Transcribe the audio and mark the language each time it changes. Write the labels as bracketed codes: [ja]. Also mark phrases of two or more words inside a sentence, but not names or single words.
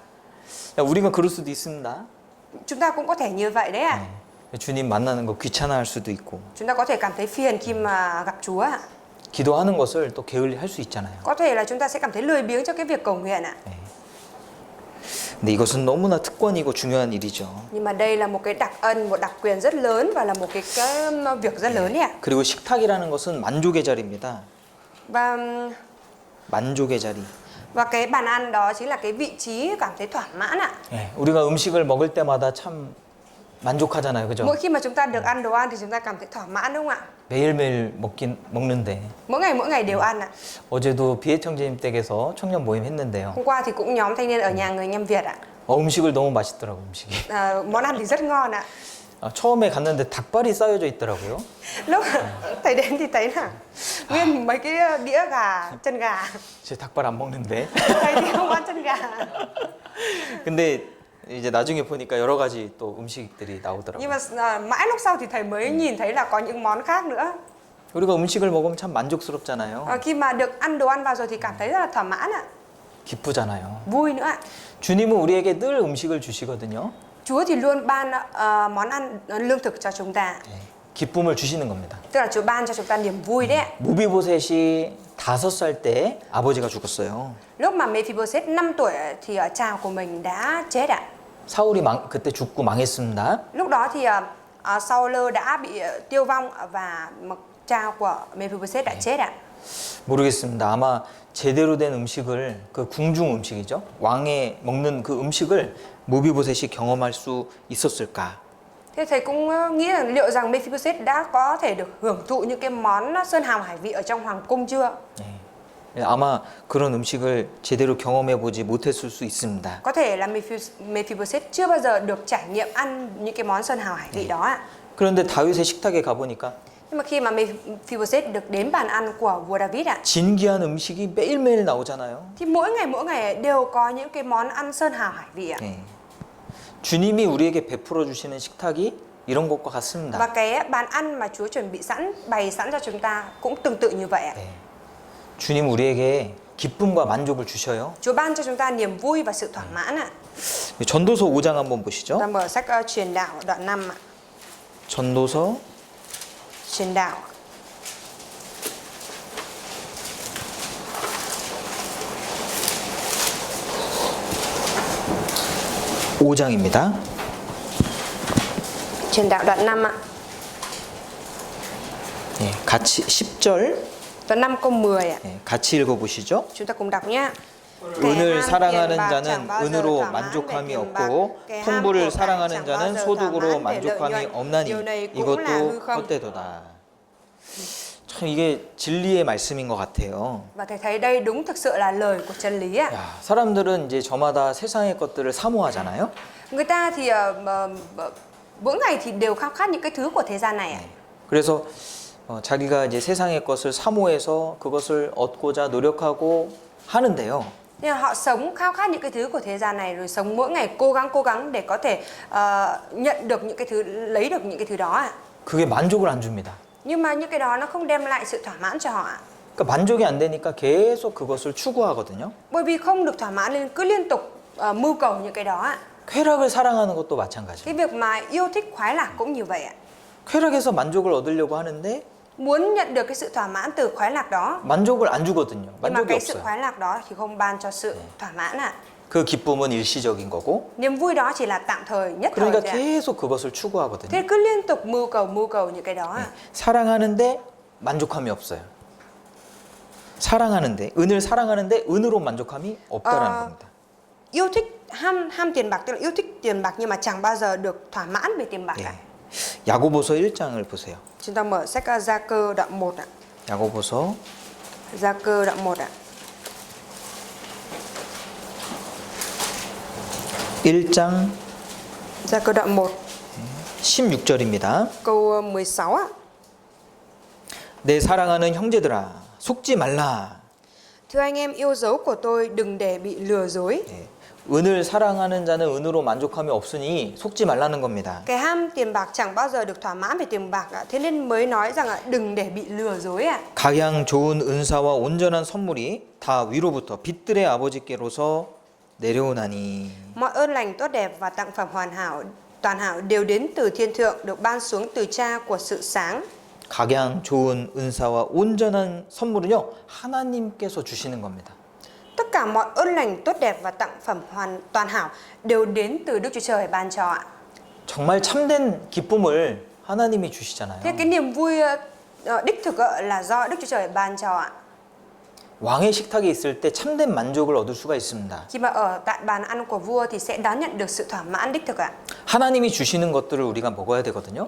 [ko] 우리가 그럴 수도 있습니다. [vi] Chúng ta cũng có thể như vậy đấy ạ. [ko] 주님 만나는 거 귀찮아할 수도 있고 [vi] Chúng ta có thể cảm thấy phiền khi mà gặp Chúa ạ. [ko] 기도하는 것을 또 게을리 할 수 있잖아요. [vi] Có thể là chúng ta sẽ cảm thấy lười biếng cho cái việc cầu nguyện ạ. [ko] 근데 이것은 너무나 특권이고 중요한 일이죠. [vi] Nhưng mà đây là một cái đặc ân, một đặc quyền rất lớn và là một cái việc rất lớn đấy ạ. [ko] 그리고 식탁이라는 것은 만족의 자리입니다. [vi] Và [ko] 만족의 자리. [vi] cái bàn ăn đó chính là cái vị trí cảm thấy thỏa mãn ạ. [ko] 예, 우리가 음식을 먹을 때마다 참 만족하잖아요, 그죠? [vi] Mỗi khi mà chúng ta được ăn đồ ăn thì chúng ta cảm thấy thỏa mãn đúng không ạ? [ko] 매일매일 먹는데 [vi] Mỗi ngày đều ăn ạ. [ko] 어제도 비애청재님 댁에서 청년 모임 했는데요. [vi] Hôm qua thì cũng nhóm thanh niên ở nhà người Nhâm Việt ạ. [ko] 음식을 너무 맛있더라고 음식이. [vi] Món ăn thì rất ngon ạ. [ko] 처음에 갔는데 닭발이 쌓여져 있더라고요. [vi] Lúc thầy đến thì thấy là nguyên mấy cái đĩa gà, chân gà. [ko] 제 닭발 안 먹는데. [vi] Thầy thì không ăn chân gà. [ko] 근데 이제 나중에 보니까 여러 가지 또 음식들이 나오더라고요. [vi] Nhưng mà mãi lúc sau thì thầy mới nhìn thấy là có những món khác nữa. [ko] 우리가 음식을 먹으면 참 만족스럽잖아요. [vi] Khi mà được ăn đồ ăn vào rồi thì cảm thấy rất là thỏa mãn ạ. [ko] 기쁘잖아요. [vi] Vui nữa ạ. [ko] 주님은 우리에게 늘 음식을 주시거든요. [vi] Chúa thì luôn ban món ăn lương thực cho chúng ta. [ko] 기쁨을 주시는 겁니다. [vi] Tức là Chúa ban cho chúng ta niềm vui đấy ạ. [ko] 무비보셋이 5살 때 아버지가 죽었어요. [vi] Lúc mà Mephibosheth 5 tuổi thì cha của mình đã chết ạ. [ko] 사울이 그때 죽고 망했습니다. [vi] Lúc đó thì Saul đã bị tiêu vong và cha của Mephibosheth đã chết ạ. [ko] 모르겠습니다. 아마 제대로 된 음식을 그 궁중 음식이죠. 왕의 먹는 그 음식을 무비보셋이 경험할 수 있었을까? [vi] Thế thầy cũng nghĩ rằng liệu rằng Mephibosheth đã có thể được hưởng thụ những cái món sơn hào hải vị ở trong hoàng cung chưa? [ko] 아마 그런 음식을 제대로 경험해 보지 못했을 수 있습니다. [vi] Có thể là Mephibosheth chưa bao giờ được trải nghiệm ăn những cái món sơn hào hải vị đó ạ. [ko] 그런데 다윗의 식탁에 가보니까 [vi] Nhưng mà khi mà Mephibosheth được đến bàn ăn của vua David ạ, [ko] 진귀한 음식이 매일매일 나오잖아요. [vi] thì mỗi ngày đều có những cái món ăn sơn hào hải vị ạ. [ko] 예. 주님이 우리에게 베풀어 주시는 식탁이 이런 것과 [vi] Và [ko] 같습니다. [vi] cái bàn ăn mà Chúa chuẩn bị sẵn, bày sẵn cho chúng ta cũng tương tự như vậy ạ. [ko] 예. 주님 우리에게 기쁨과 만족을 주셔요. [vi] Chúa ban cho chúng ta niềm vui và sự thỏa mãn ạ. [ko] 전도서 5장 한번 [vi] Chúng [ko] 보시죠. [vi] ta mở sách Truyền đạo đoạn 5 ạ. [ko] 전도서 [vi] Truyền đạo [ko] 5장입니다. [vi] Truyền đạo đoạn 5 ạ. [ko] 예, 같이 10절 [vi] Đoạn 5 câu 10 ạ. [ko] 예, 같이 읽어 보시죠. [vi] Chúng ta cùng đọc nhé. [ko] 은을 사랑하는 자는 은으로 만족함이 없고 풍부를 사랑하는 자는 소득으로 만족함이 없나니 이것도 헛되도다. 참 이게 진리의 말씀인 것 같아요. [vi] Và thầy thấy đây đúng thực sự là lời của chân lý ạ. [ko] 야, 사람들은 이제 저마다 세상의 것들을 사모하잖아요. [vi] Người ta thì mỗi ngày thì đều khao khát những cái thứ của thế gian này ạ. [ko] 그래서 자기가 이제 세상의 것을 사모해서 그것을 얻고자 노력하고 하는데요. [vi] Nhưng mà họ sống khao khát những cái thứ của thế gian này, rồi sống mỗi ngày cố gắng để có thể nhận được những cái thứ, lấy được những cái thứ đó ạ. [ko] 그게 만족을 안 줍니다. [vi] Nhưng mà những cái đó nó không đem lại sự thỏa mãn cho họ ạ. [ko] 그러니까 만족이 안 되니까 계속 그것을 추구하거든요. [vi] Bởi vì không được thỏa mãn nên cứ liên tục mưu cầu những cái đó ạ. [ko] 쾌락을 사랑하는 것도 마찬가지예요. [vi] Cái việc mà yêu thích khoái lạc cũng như vậy ạ. [ko] 쾌락에서 만족을 얻으려고 하는데 [vi] Muốn nhận được cái sự thỏa mãn từ khoái lạc đó, [ko] 만족을 안 주거든요. [vi] nhưng mà [ko] 만족이 [vi] cái sự [ko] 없어요. [vi] khoái lạc đó thì không ban cho sự thỏa mãn ạ. [ko] 그 기쁨은 일시적인 거고, [vi] Niềm vui đó chỉ là tạm thời, nhất thời [ko] 그러니까 [vi] thôi ạ. [ko] 계속 그것을 추구하거든요. [vi] Thế cứ liên tục mưu cầu những cái đó ạ. [ko] 사랑하는데 만족함이 없어요. 사랑하는데 은을 사랑하는데 은으로 만족함이 없다라는 겁니다. [vi] Yêu thích ham tiền bạc, tức là yêu thích tiền bạc nhưng mà chẳng bao giờ được thỏa mãn về tiền bạc [ko] 예. [vi] cả. [ko] 야고보서 1장을 보세요. [vi] Chúng ta mở sách Gia Cơ đoạn 1 ạ. [ko] 야고보서 [vi] Gia Cơ đoạn 1 ạ. [ko] 1장 [vi] Gia Cơ đoạn 1 [ko] 16절입니다. [vi] câu 16 ạ. [ko] 내 사랑하는 형제들아 속지 말라. [vi] Thưa anh em yêu dấu của tôi, đừng để bị lừa dối. [ko] 예. 은을 사랑하는 자는 은으로 만족함이 없으니 속지 말라는 겁니다. [vi] Cái ham tiền bạc chẳng bao giờ được thỏa mãn về tiền bạc ạ. Thế nên mới nói rằng ạ, đừng để bị lừa dối ạ. [ko] 각양 좋은 은사와 온전한 선물이 다 위로부터 빛들의 아버지께로서 내려오나니. [vi] Mọi ơn lành tốt đẹp và tặng phẩm toàn hảo đều đến từ thiên thượng, được ban xuống từ Cha của sự sáng. [ko] 각양 좋은 은사와 온전한 선물은요 하나님께서 주시는 겁니다. [vi] Tất cả mọi ơn lành tốt đẹp và tặng phẩm toàn hảo đều đến từ Đức Chúa Trời ban cho ạ. [ko] 정말 참된 기쁨을 하나님이 주시잖아요. [vi] Thế cái niềm vui đích thực là do Đức Chúa Trời ban cho ạ. [ko] 왕의 식탁에 있을 때 참된 만족을 얻을 수가 있습니다. [vi] Khi mà ở tại bàn ăn của vua thì sẽ đón nhận được sự thỏa mãn đích thực ạ. [ko] 하나님이 주시는 것들을 우리가 먹어야 되거든요.